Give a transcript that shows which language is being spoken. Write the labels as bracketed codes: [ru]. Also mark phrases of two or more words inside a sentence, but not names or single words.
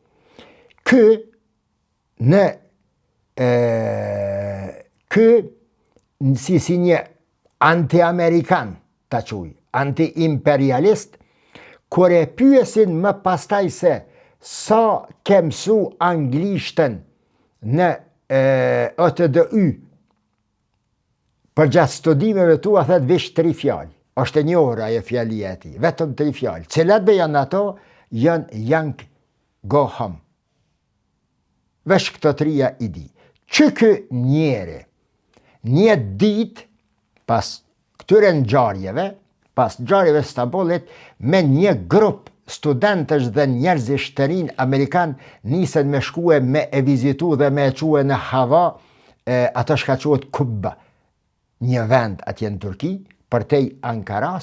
[sq] Si një anti-amerikan, ta quj, anti-imperialist, kur e pyesin më pastaj se sa ke mësu anglishtën në OTDY, për gjatë studimeve tua, thet vish 3 fjalë. Është e njohur ajo fjalia e tij, vetëm 3 fjalë. Cilat be janë ato? Janë [en] young, go home. [sq] Vesh këto 3 i di. Që ky njeri, një ditë pas këtyre ngjarjeve, pas ngjarjeve Stambollit, me një grup studentësh dhe njerëzish të rinj amerikan nisen me shkue me e vizitu dhe me e quhe në Hava, ato shka quhet Kubba, një vend atje në Turki, përtej Ankaras.